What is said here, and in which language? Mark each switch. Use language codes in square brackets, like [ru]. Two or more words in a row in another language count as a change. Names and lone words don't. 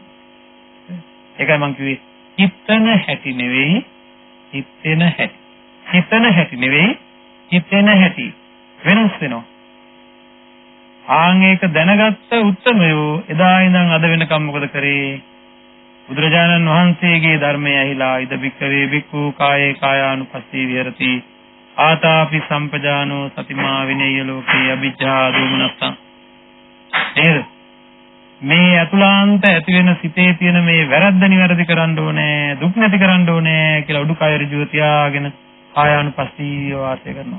[si] ඒකයි මම කිව්වේ හිතන හැටි නෙවෙයි හිතෙන හැටි. හිතන හැටි නෙවෙයි හිතෙන හැටි වෙනස් වෙනවා. ආන් ඒක දැනගත්ත උත්තමයෝ එදා ඉඳන් අද වෙනකම් මොකද කරේ? බුදුරජාණන් වහන්සේගේ ධර්මය ඇහිලා [pi] ඉද බික්කවේ බික්ඛු කායේ කායානුපස්සී විහෙරති ආතාපි සම්පජානෝ සතිමා විනේය ලෝකේ අභිජ්ජා දෝමනස්සං. [si] නේද? මේ අතුලාන්ත ඇති වෙන සිතේ තියෙන මේ වැරද්ද නිවැරදි කරන්න ඕනේ, දුක් නැති කරන්න ඕනේ කියලා උඩුකය ඍජුව තියාගෙන කායානුපස්සීව වාසය කරනවා.